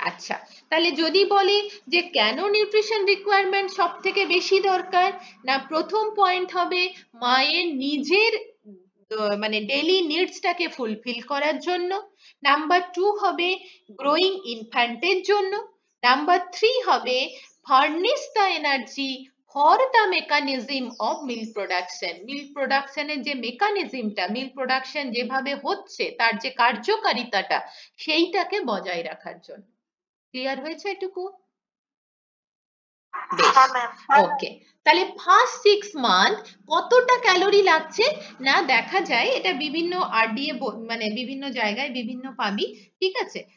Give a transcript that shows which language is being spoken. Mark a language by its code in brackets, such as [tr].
[bn] আচ্ছা, তাহলে যদি বলি যে কেন নিউট্রিশন রিকোয়ারমেন্ট সব থেকে বেশি দরকার, না প্রথম পয়েন্ট হবে মায়ের নিজের মানে ডেইলি নিডসটাকে ফুলফিল করার জন্য, নাম্বার 2 হবে গ্রোয়িং ইনফ্যান্টের জন্য, নাম্বার 3 হবে [en] Furnish the energy for the mechanism of milk production. [bn] Milk প্রোডাকশনের যে মেকানিজমটা, মিল্ক প্রোডাকশন যেভাবে হচ্ছে তার যে কার্যকারিতাটা সেইটাকে বজায় রাখার জন্য। ক্লিয়ার হয়েছে এটুকু? বেশ, ওকে। তাহলে ফার্স্ট 6 মান্থ কতটা ক্যালোরি লাগছে না দেখা যায়, এটা বিভিন্ন আরডিএ মানে বিভিন্ন জায়গায় বিভিন্ন পাবি, ঠিক আছে?